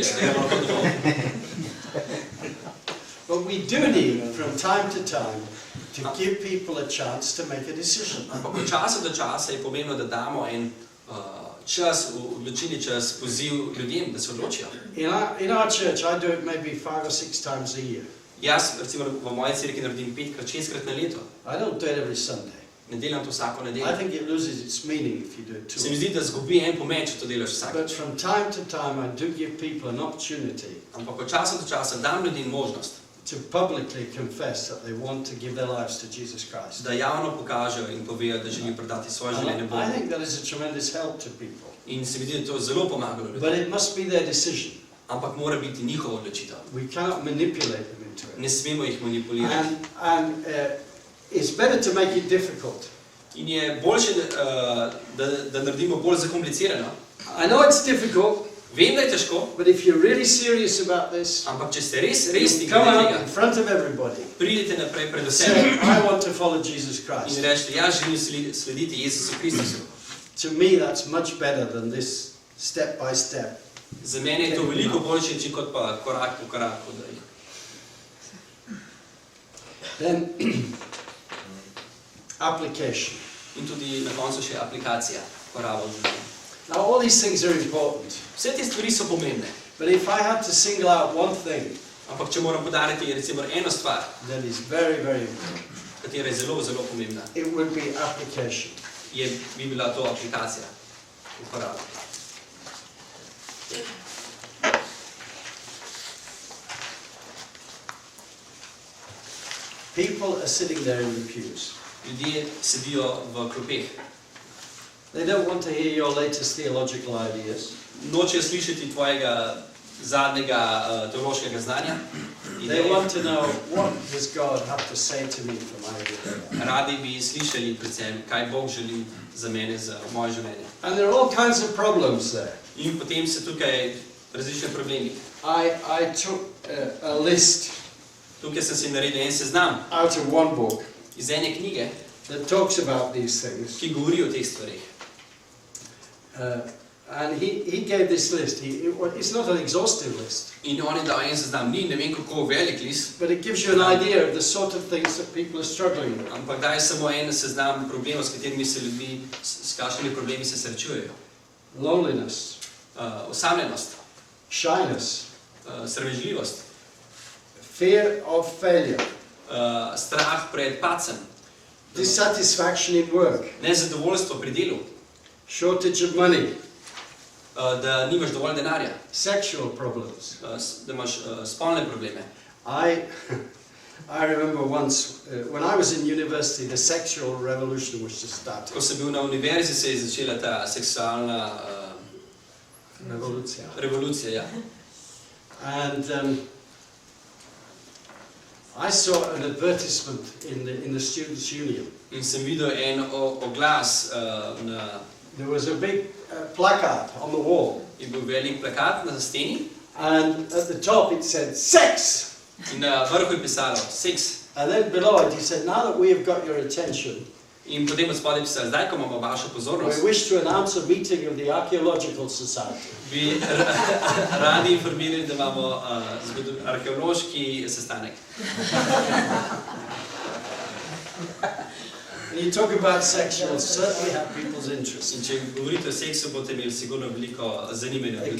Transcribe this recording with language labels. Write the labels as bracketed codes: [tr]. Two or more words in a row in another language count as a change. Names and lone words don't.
[sl] Gremo lahko domov." [en] But we do need, from time to time, to give people a chance to make a decision. [sl] Ampak od časa do časa je pomembno, da damo en čas, odločilni čas, poziv ljudem, da se odločijo. [en] In our church, I do it maybe 5 or 6 times a year. [sl] Jaz, recimo, v moji cerkvi naredim 5-krat, 6-krat na leto. [en] I don't do it every Sunday. [sl] Ne delam to vsako [en] I [sl] nedeljo. [en] think it loses its meaning if you do it [sl] Se mi [en] too. [sl] zdi, da zgubi en pomen, če to delaš [en] But [sl] vsakič. [en] from time to time, I do give people an opportunity [sl] Ampak od časa do časa dam ljudem možnost, [en] to publicly confess that they want to give their lives to Jesus Christ. [sl] da javno pokažejo in povejo, da želijo predati svoje življenje [en] And I [sl] Bogu. [en] think that is a tremendous help to people. [sl] In se mi zdi, da to zelo pomagalo [en] But [sl] ljudem. [en] it must be their decision. [sl] Ampak mora biti njihova odločitev. [en] We cannot manipulate them into it. [sl] Ne smemo jih manipulirati. [en] And it's better to make it difficult. [sl] In je boljše, da naredimo bolj zakomplicirano. [en] I know it's difficult, [sl] Vem, da je težko, [en] but if you're really serious about this, [sl] ampak če ste resni [en] come [sl] glede [en] out [sl] tega, [en] in front of everybody. [sl] pridite naprej pred [en] Say, [sl] vsemi [en] I want to follow Jesus [sl] in [en] Christ. [sl] rečete, jaz želim slediti Jezusu Kristusu. [en] To me, that's much better than this step by step. [sl] Za mene je to veliko boljše, če kot pa korak po koraku. Da jih. [en] Then, application. [sl] In tudi na koncu še aplikacija, poraba življenja. [en] Now, all these things are important. [sl] Vse te stvari so pomembne, [en] But if I had to single out one thing [sl] ampak če moram podariti recimo eno stvar, [en] that is very, very important, [sl] katera je zelo, zelo pomembna, [en] it would be application. [sl] bi bila to aplikacija, uporaba. [en] People are sitting there in the pews. [sl] Ljudje sedijo v klopeh. [en] They don't want to hear your latest theological ideas. [sl] Nočejo slišati tvojega zadnjega teološkega znanja. [en] They want to know, what does God have to say to me for my life? [sl] Radi bi slišali predvsem, kaj Bog želi za mene, za moje življenje. [en] And there are all kinds of problems there. [sl] In potem se tukaj različne problemi. [en] I took a list [sl] Tukaj sem si naredil en seznam [en] out of one book [sl] iz ene knjige, [en] that talks about these things. [sl] ki govori o teh stvarih. [en] And he gave this list. It's not an exhaustive list, [sl] In on je dal en seznam, ni ne vem kako velik list, [en] but it gives you an idea of the sort of things that people are struggling with. [sl] ampak daje samo en seznam problemov, s katerimi se ljudi, s kakšnimi problemi se srečujejo. [en] Loneliness, [sl] Osamljenost, [en] shyness, [sl] sramežljivost, [en] fear of failure, [sl] strah pred padcem, [en] dissatisfaction in work, [sl] nezadovoljstvo pri delu, [en] shortage of money, [sl] da nimaš dovolj denarja, [en] sexual problems. [sl] da imaš spolne probleme. [en] I remember once, when I was in university, the sexual revolution was just starting. [sl] Ko sem bil na univerzi, se je začela ta seksualna revolucija. Ja. [en] And I saw an advertisement in the Students' Union. [sl] In sem videl en oglas na... [en] There was a big placard on the wall, [sl] Je bil velik plakat na steni [en] and at the top it said, sex! [sl] in na vrhu je pisalo seks. [en] And then below it he said, now that we have got your attention, [sl] In potem od spodaj pisalo, zdaj ko imamo vašo [en] we [sl] pozornost, [en] wish to announce a meeting of the Archaeological Society. [sl] bi radi informirali, da imamo arheološki sestanek. [en] When you talk about sex, you'll certainly have people's interest. [sl] In če govorite o seksu, boste imeli sigurno veliko zanimanja ljudi.